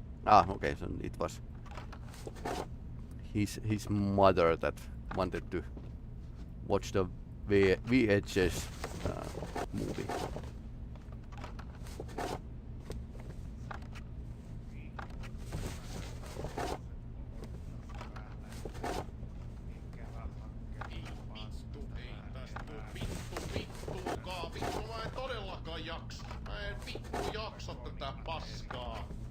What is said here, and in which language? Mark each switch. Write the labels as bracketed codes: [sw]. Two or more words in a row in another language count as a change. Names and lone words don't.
[en] Ah, okay, so it was his mother that wanted to watch the VHS movie. [fi] Ei tästä tuu vittuukaan. Vittu mä en todellakaan jaksa. Mä en vittu jaksa tätä paskaa.